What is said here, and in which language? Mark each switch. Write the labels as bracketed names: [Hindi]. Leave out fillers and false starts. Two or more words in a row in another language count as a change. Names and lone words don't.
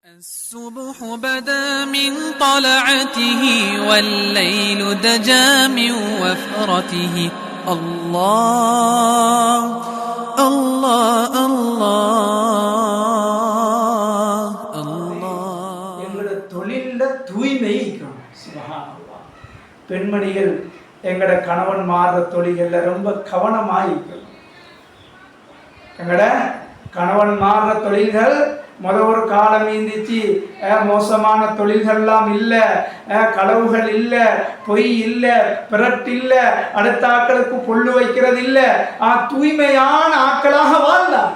[Arabic] الصبح بدا من طلعته والليل دجى من وفرته الله الله الله الله [Tamil] எங்களோட தொழில்ல தூய்மை சுப்ஹானல்லாஹ். பெண்மணிகள் எங்களோட கணவன் மாறுற தொழில்கள்ல ரொம்ப கவனமாயிருக்கணும். எங்களோட கணவன் மாறுற தொழில்கள் ஒரு காலம் இருந்துச்சு. மோசமான தொழில்கள்லாம் இல்லை, களவுகள் இல்லை, பொய் இல்லை, பிறட்டு இல்லை, அடுத்த ஆக்களுக்கு பொல்லு வைக்கிறது இல்லை, தூய்மையான ஆக்களாக வாழ்ந்தாங்க.